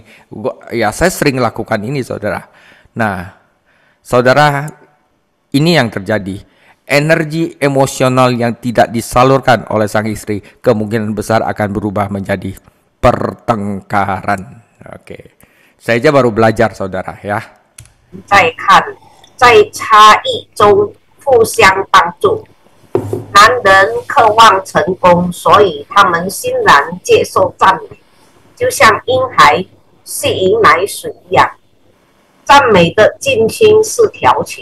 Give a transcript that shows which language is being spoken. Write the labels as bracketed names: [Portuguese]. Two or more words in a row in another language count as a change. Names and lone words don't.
[Indonesian] Ya, saya sering lakukan ini, saudara. Nah, saudara, ini yang terjadi. Energi emosional yang tidak disalurkan oleh sang istri kemungkinan besar akan berubah menjadi pertengkaran. Oke, saya aja baru belajar, saudara, ya. [Chinese] 再看，在差异中互相帮助。男人渴望成功，所以他们欣然接受赞美，就像婴孩吸引奶水一样。赞美的近亲是调情。